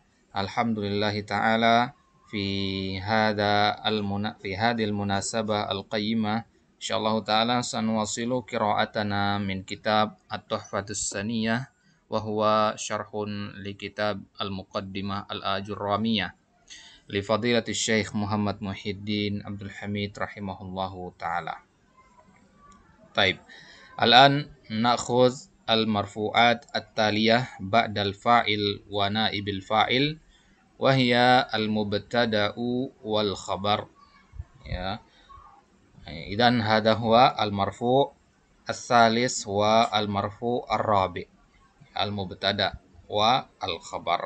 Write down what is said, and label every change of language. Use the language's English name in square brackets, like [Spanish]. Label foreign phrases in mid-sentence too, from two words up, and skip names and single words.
[Arabic] الحمد لله تعالى في هذه المناسبة القيمة إن شاء الله تعالى سنواصل قراءتنا من كتاب التحفة السنية وهو شرح لكتاب المقدمة الآجرومية لفضيلة الشيخ محمد محيي الدين عبد الحميد رحمه الله تعالى. طيب. الآن نأخذ المرفوعات التالية بعد الفاعل ونائب الفاعل وهي المبتدأ والخبر. Ya. إذن هذا هو المرفوع الثالث والمرفوع الرابع'. المبتدأ والخبر.